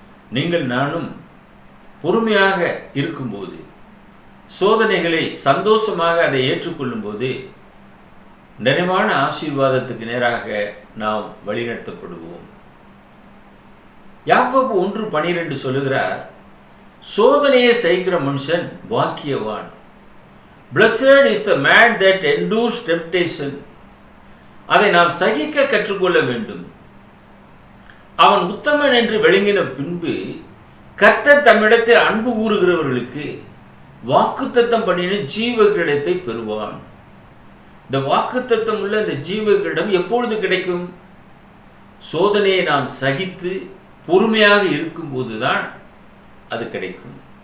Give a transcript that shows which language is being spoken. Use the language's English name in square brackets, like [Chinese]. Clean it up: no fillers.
[Tamil] நீங்கள் நானும் பொறுமையாக இருக்கும்போது, சோதனைகளை சந்தோஷமாக அதை ஏற்றுக்கொள்ளும் போது நிறைவான ஆசீர்வாதத்துக்கு நேராக நாம் வழிநடத்தப்படுவோம். யாக்கோபு 1:12 சொல்லுகிறார், சோதனையை சகிக்கிற மனுஷன் பாக்கியவான். [English] Blessed is the man that endures temptation. [Tamil] அதை நாம் சகிக்க கற்றுக்கொள்ள வேண்டும். அவன் உத்தமன் என்று விளங்கின பின்பு கர்த்தர் தம்மிடத்தில் அன்பு கூறுகிறவர்களுக்கு வாக்குத்தத்தம் பண்ணின ஜீவ கிரீடத்தை பெறுவான். இந்த வாக்குத்தத்தம் உள்ள இந்த ஜீவ கிரீடம் எப்பொழுது கிடைக்கும்? சோதனையை நாம் சகித்து பொறுமையாக இருக்கும்போதுதான் அது கிடைக்கும்.